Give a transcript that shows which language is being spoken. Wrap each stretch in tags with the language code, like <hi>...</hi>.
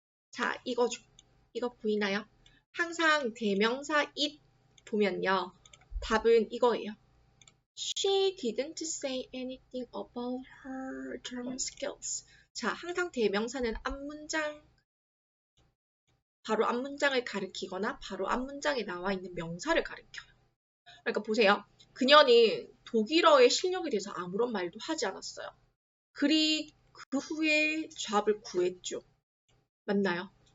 <ko>자, 이거죠. 이거 보이나요? 항상 대명사 it 보면요. 답은 이거예요.</ko> <en>She didn't say anything about her German skills.</en> <ko>자, 항상 대명사는 앞문장, 바로 앞문장을 가리키거나 바로 앞문장에 나와 있는 명사를 가리켜요. 그러니까 보세요. 그녀는 독일어의 실력에 대해서 아무런 말도 하지 않았어요. 그 후에 잡을 구했죠. 맞나요?</ko>